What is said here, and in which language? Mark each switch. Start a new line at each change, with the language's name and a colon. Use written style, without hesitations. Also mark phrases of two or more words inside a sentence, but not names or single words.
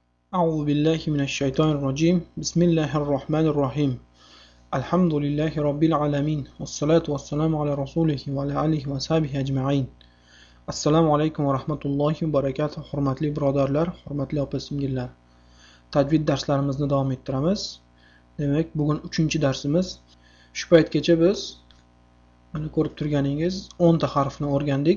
Arabic: أعوذ بالله من الشيطان الرجيم بسم الله الرحمن الرحيم الحمد لله رب العالمين والصلاة والسلام على رسوله وعلى آله وصحبه أجمعين السلام عليكم ورحمة الله وبركاته.
Uzbek: Hurmatli birodarlar, hurmatli opa-singillar. Tajvid darslarimizni davom ettiramiz. Demak, bugun 3-darsimiz. Shu paytgacha biz mana ko'rib turganingiz 10 ta harfni o'rgandik.